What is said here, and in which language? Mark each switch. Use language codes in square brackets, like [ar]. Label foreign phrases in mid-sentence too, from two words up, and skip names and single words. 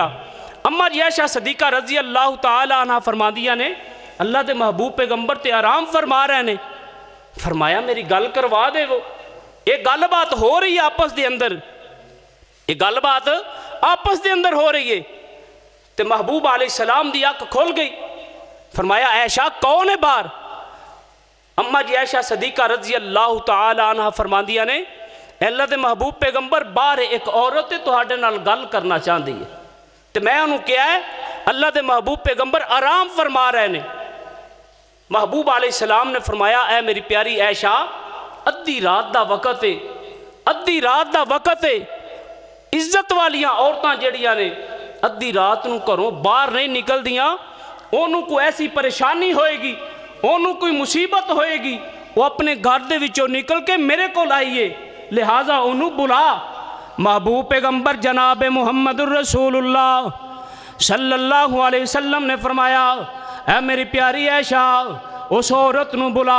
[pa] اماں جی عائشہ صدیقہ رضی اللہ تعالی عنہ فرماندیاں نے اللہ دے محبوب پیغمبر تے آرام فرما رہے نے، فرمایا میری گل کروا دے وہ، ایک گل بات ہو رہی ہے آپس دے اندر، ایک گل بات آپس دے اندر ہو رہی ہے۔ تے محبوب علیہ السلام دی آنکھ کھول گئی، فرمایا عائشہ کون ہے باہر؟ اماں جی عائشہ صدیقہ رضی اللہ تعالی عنہ فرماندیاں نے اے اللہ دے محبوب پیغمبر باہر ایک عورت تہاڈے نال گل کرنا چاہندی ہے، تے میں انہوں کیا ہے اللہ دے محبوب پیغمبر آرام فرما رہے نے۔ محبوب علیہ السلام نے فرمایا اے میری پیاری عائشہ ادھی رات دا وقت ہے، ادھی رات دا وقت ہے، عزت والیاں عورتاں جڑیاں نے ادھی رات نو گھروں باہر نہیں نکل دیاں، انہوں کو ایسی پریشانی ہوئے گی، انہوں کوئی مصیبت ہوئے گی، وہ اپنے گھر دے وچوں نکل کے میرے کو لائیے، لہٰذا انہوں بلا۔ محبوب پیغمبر جناب محمد الرسول اللہ صلی اللہ علیہ وسلم نے فرمایا اے میری پیاری عائشہ اس عورت نو بلا۔